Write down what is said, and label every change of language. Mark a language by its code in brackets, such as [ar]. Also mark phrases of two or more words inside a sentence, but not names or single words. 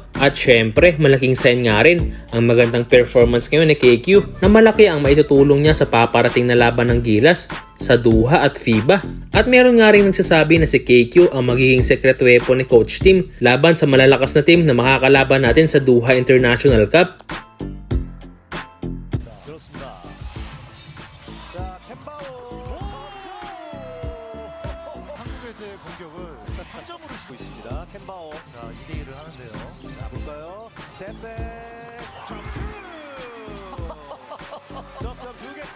[tl] At syempre, malaking sign nga rin ang magandang performance ngayon ni KQ na malaki ang maitutulong niya sa paparating na laban ng Gilas sa Doha at FIBA. At meron nga rin nagsasabi na si KQ ang magiging [en] secret weapon [tl] ni Coach Team laban sa malalakas na team na makakalaban natin sa Doha International Cup. [ko] 캔바오 자 2대1을 하는데요. 자 볼까요? 스텝백 점프 석점 2개째.